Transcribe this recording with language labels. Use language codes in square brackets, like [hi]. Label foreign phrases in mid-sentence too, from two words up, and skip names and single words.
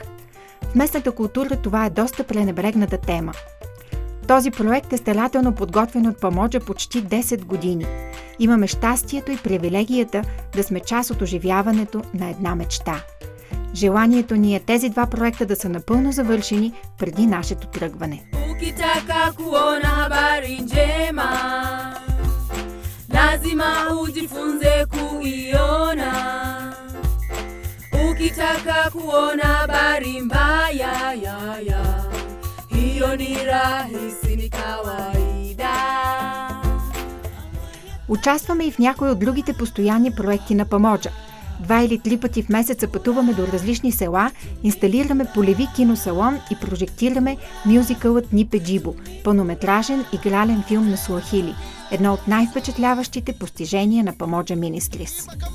[bg] В местната култура това е доста пренебрегната тема. Този проект е старателно подготвен от Pamoja почти 10 години. Имаме щастието и привилегията да сме част от оживяването на една мечта. Желанието ни е тези два проекта да са напълно завършени преди нашето тръгване. [sw] Ukitaka kuona habari njema, lazima ujifunze kuiona. Ukitaka kuona habari mbaya, hiyo ni rahisi, ni kawaida. [bg] Участваме и в някои от другите постоянни проекти на Pamoja. 2 или 3 пъти в месеца пътуваме до различни села, инсталираме полеви киносалон и прожектираме мюзикълът Нипе Джибо, пълнометражен игрален филм на суахили, едно от най-впечатляващите постижения на Pamoja Ministries.